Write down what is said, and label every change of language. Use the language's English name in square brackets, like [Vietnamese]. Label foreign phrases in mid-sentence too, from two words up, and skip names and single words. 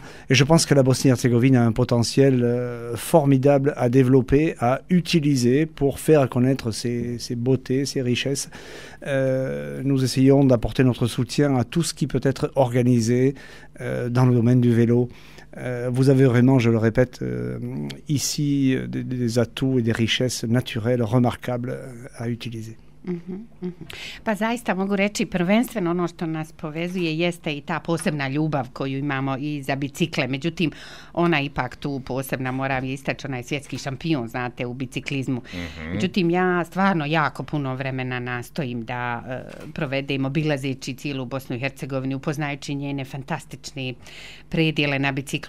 [French] Et je pense que la Bosnie-Herzégovine a un potentiel formidable à développer, à utiliser pour faire connaître ses beautés, ses richesses. Nous essayons d'apporter notre soutien à tout ce qui peut être organisé dans le domaine du vélo. Vous avez vraiment, je le répète, ici des atouts et des richesses naturelles remarquables à utiliser. [Bosnian] Pa zaista mogu reći prvenstveno ono što nas povezuje jeste i ta posebna ljubav koju imamo i za bicikle, međutim ona ipak tu posebna, moram istaći, ona je svjetski šampion, znate, u biciklizmu. Međutim, ja stvarno jako puno vremena nastojim da provedem obilazeći cijelu Bosnu i Hercegovinu, upoznajući njene fantastične predjele na biciklu.